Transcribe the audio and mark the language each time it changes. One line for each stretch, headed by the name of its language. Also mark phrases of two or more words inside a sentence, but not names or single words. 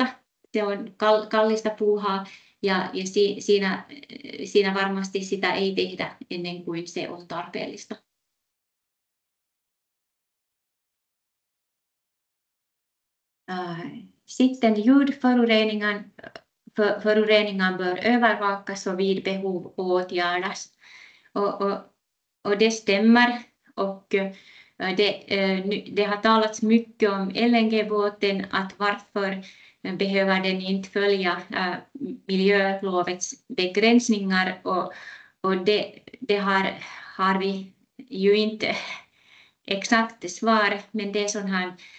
Finnish: Se on kallista puuhaa ja siinä varmasti sitä ei tehdä ennen kuin se on tarpeellista.
Swedish: Sitten ljudföroreningar bör övervakas och vid behov åtgärdas. Och det stämmer. Och det har talats mycket om LNG-båten, att varför behöver den inte följa miljölovets begränsningar, och det har vi ju inte exakt svar, men det är sån här